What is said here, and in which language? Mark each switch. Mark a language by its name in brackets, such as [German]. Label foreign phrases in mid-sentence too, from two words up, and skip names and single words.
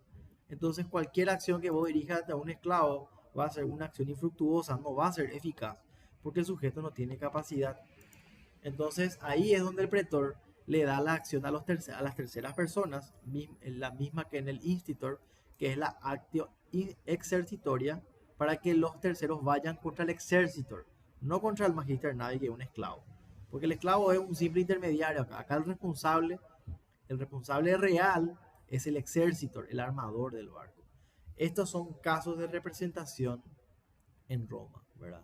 [Spanish] Entonces cualquier acción que vos dirijas a un esclavo va a ser una acción infructuosa, no va a ser eficaz, porque el sujeto no tiene capacidad. Entonces ahí es donde el pretor le da la acción a las terceras personas, la misma que en el institor, que es la [Latin] actio exercitoria, [Spanish] para que los terceros vayan contra el exercitor, no contra el [Latin] Magister Navis, [Spanish] que es un esclavo. Porque el esclavo es un simple intermediario. Acá el responsable real es el exercitor, el armador del barco. Estos son casos de representación en Roma, ¿verdad?